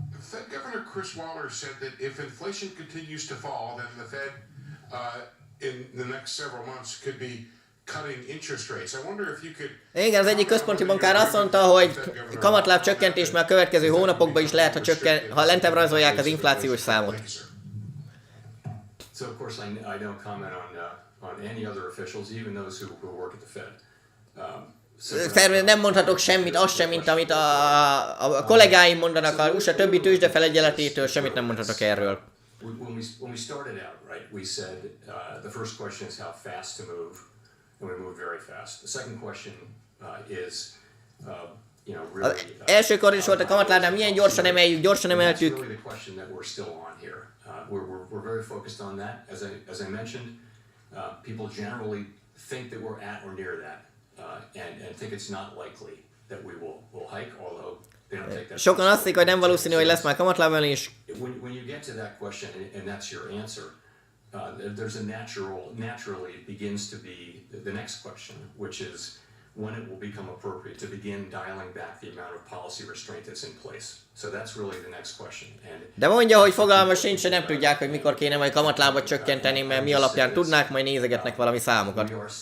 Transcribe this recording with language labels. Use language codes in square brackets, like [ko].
[en] Fed Governor Chris Waller said that if inflation continues to fall, then the Fed in the next several months could be cutting interest rates. I wonder if you could. [hu] Igen, az egyik központi bankár azt mondta, hogy kamatláb csökkentés már a következő hónapokban is lehet, ha lentebb rajzolják az inflációs számot. [en] So of course I don't comment on any other officials, even those who work at the Fed. [hu] Nem mondhatok semmit, azt sem, mint amit a kollégáim mondanak a USA többi tőzsde felegyeletétől, semmit nem mondhatok erről. [en] When we started out, right, we said the first question is how fast to move, and we moved very fast. The second question is, really. [hu] Elsőkor is volt a kamatlábnál, milyen gyorsan emeljük, gyorsan emeltük. [en] That's really the question that we're still on here. We're very focused on that. As I mentioned, people generally think that we're at or near that, and think it's not likely that we will hike, although. [hu] Sokan azt hiszik, hogy nem valószínű, hogy lesz már kamatlábemelés. [en] When you get to that question and that's your answer, there's a naturally it begins to be the next question, which is when it will become appropriate to begin dialing back the amount of policy restraint that's in place. So that's really the next question. [hu] De mondja, hogy fogalma sincs, nem tudják, hogy mikor kéne majd kamatlábat csökkenteni, mert mi alapján tudnák, majd nézegetnek valami számokat.